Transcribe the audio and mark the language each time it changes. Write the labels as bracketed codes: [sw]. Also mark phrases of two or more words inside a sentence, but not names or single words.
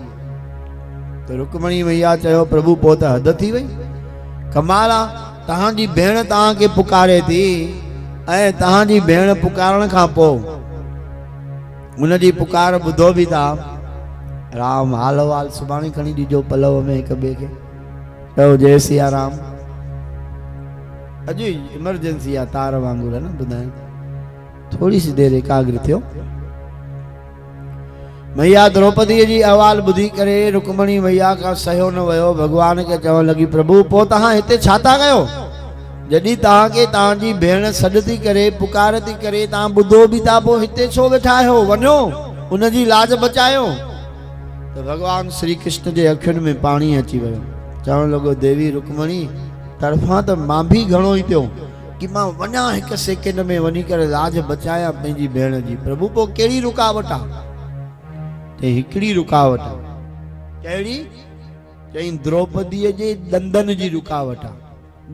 [sd] त रुक्मणी मैया चयो, प्रभु पोइ त हद थी वई, कमाल आहे, तव्हांजी भेण तव्हांखे पुकारे थी ऐं तव्हांजी भेण पुकारण खां पोइ उनजी पुकार ॿुधो बि था। राम हालो हाल सुभाणे खणी ॾिजो पलव में हिक ॿिए खे, चयो जय सिया राम। अॼु इमरजेंसी आहे तार वांगुरु है न, ॿुधाए [hi] थोरी सी [sd] देरि एकाग्र थियो। मैया द्रौपदी जी अहवाल ॿुधी करे रुक्मणी मैया खां सहियो न वियो। भगवान खे चवण लॻी, प्रभु पोइ तव्हां हिते छा था कयो? जॾहिं तव्हांखे तव्हांजी भेण सॾ थी करे, पुकार थी करे, तव्हां ॿुधो बि था, पोइ हिते छो वेठा आहियो? वञो उनजी लाज बचायो। तो भगवान श्री कृष्ण के अखियुनि में पानी अची वियो। चवण लॻो, देवी रुक्मणी तरफां त मां भी घणो ई थियो कि मां वञा हिक सेकेंड में वञी करे लाज बचाया पंहिंजी भेण जी। प्रभु पोइ कहिड़ी रुकावट आहे? ते हिकिड़ी रुकावट आहे। कहिड़ी? चई द्रौपदीअ जे ॾंदनि जी रुकावट आहे।